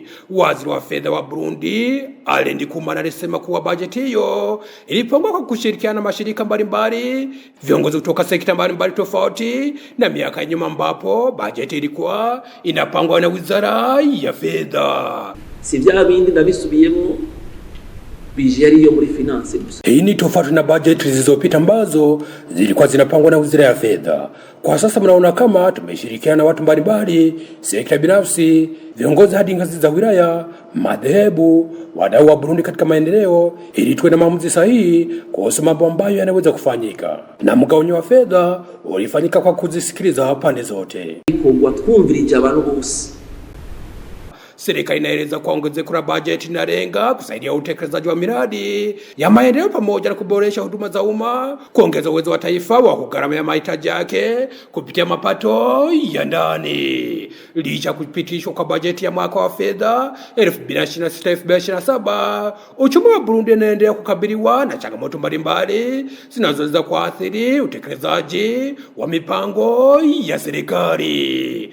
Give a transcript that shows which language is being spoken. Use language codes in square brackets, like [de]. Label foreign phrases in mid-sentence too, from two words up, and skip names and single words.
[sw] Waziri wa fedha wa Burundi Alain Ndikumana alisema kuwa bajeti hiyo ilipangwa kwa kushirikiana na mashirika mbalimbali, viongozi kutoka sekta mbalimbali tofauti na miaka nyuma ambapo bajeti ilikuwa inapangwa na Wizara ya Fedha. [rn] Si vya bindi ndabisubiyemo bijeri yo muri finance gusa. [sw] Hii ni tofauti na bajeti zilizopita ambazo zilikuwa zinapangwa na Wizara ya Fedha. Kwa sasa mnaona kama tumeshirikiana na watu mbalimbali, sekta binafsi, viongozi hadi ngazi za wilaya, madhehebu, wadau wa Burundi katika maendeleo, ili tuwe na maamuzi sahihi kuhusu mambo ambayo yanaweza kufanyika. Na mgawanyo wa fedha ulifanyika kwa kuzisikiliza pande zote. [rn] Kwa twumvirije abantu bose. [sw] Serikali inaeleza kwa ongezeko la bajeti inalenga kusaidia utekelezaji wa miradi ya maendeleo pamoja na kuboresha huduma za umma, kuongeza uwezo wa taifa wa kugharamia mahitaji yake kupitia mapato ya ndani. Licha kupitishwa kwa bajeti ya mwaka wa fedha 2026-2027, uchumi wa Burundi unaendelea kukabiliwa na changamoto mbalimbali zinazoweza kuathiri utekelezaji wa mipango ya serikali.